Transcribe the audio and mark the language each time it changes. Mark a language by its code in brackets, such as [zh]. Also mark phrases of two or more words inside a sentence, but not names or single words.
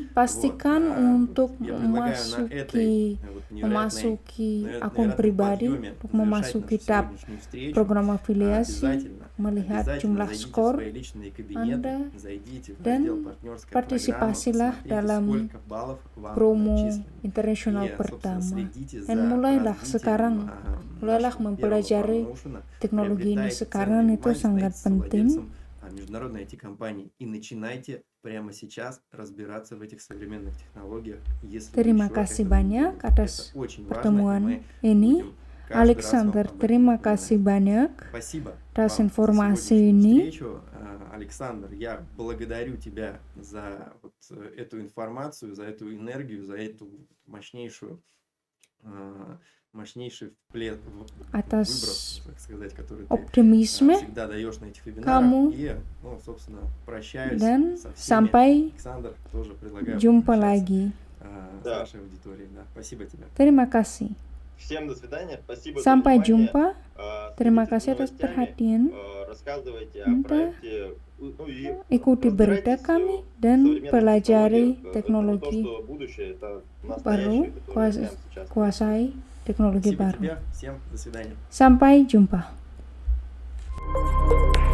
[id] Pastikan untuk memasuki akun pribadi, untuk memasuki tab program afiliasi, melihat jumlah skor Anda, dan partisipasilah dalam promo internasional pertama. Dan mulailah sekarang, mulailah mempelajari teknologi ini sekarang, itu sangat penting. [ru] Международные IT-компании и начинайте прямо сейчас разбираться в этих современных технологиях. [id] Terima kasih banyak atas pertemuan ini. Alexander, terima kasih banyak atas informasi ini. [ru] Александр, я благодарю тебя за вот эту информацию, за эту энергию, за эту мощнейший [id] atas [ru] выброс, так сказать, который [id] optimisme [ru] ты всегда даешь на этих вебинарах. [id] kamu, [ru] и, ну, собственно, прощаюсь [id] dan [ru] со всеми. [id] sampai [ru] Александр, тоже предлагаю [id] jumpa lagi. [ru] с нашей аудиторией. Да. Спасибо тебе. [id] Terima kasih. [ru] Всем до свидания. Спасибо за [id] Sampai [ru] внимание. [id] jumpa. Terima [ru] Следите за [id] kasih atas [ru] новостями. [id] perhatian. [ru] рассказывайте о [id] Anda [ru] проекте, ну и [id] ikuti berita [ru] разбирайтесь [id] kami [ru] в [id] dan [ru] современных [id] pelajari [ru] технологиях, то, [id] teknologi [ru] что будущее, это [id] baru, [ru] настоящее, которое прямо сейчас. [id] kuasai teknologi [ru] Спасибо [id] baru. [ru] тебе. Всем до свидания. [id] Sampai jumpa.